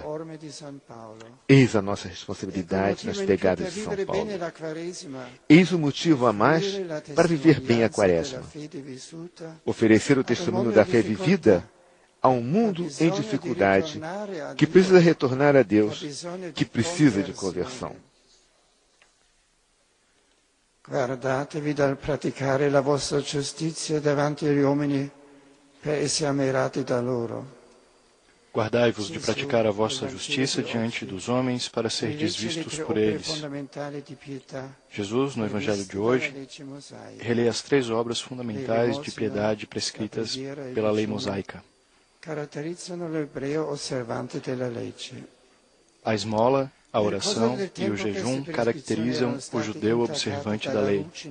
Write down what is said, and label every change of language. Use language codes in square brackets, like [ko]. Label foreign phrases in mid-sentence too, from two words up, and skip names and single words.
[pt] Eis a nossa responsabilidade nas pegadas de São Paulo. Eis o motivo a mais para viver bem a Quaresma. Oferecer o testemunho da fé vivida a um mundo em dificuldade, que precisa retornar a Deus, que precisa de conversão. [it] Guardatevi dal praticare la vostra giustizia davanti agli uomini per essere ammirati da loro. [pt] Guardai-vos de praticar a vossa justiça diante dos homens para serdes vistos por eles. Jesus, no Evangelho de hoje, relê as 3 obras fundamentais de piedade prescritas pela lei mosaica. A esmola, a oração e o jejum caracterizam o judeu observante da lei.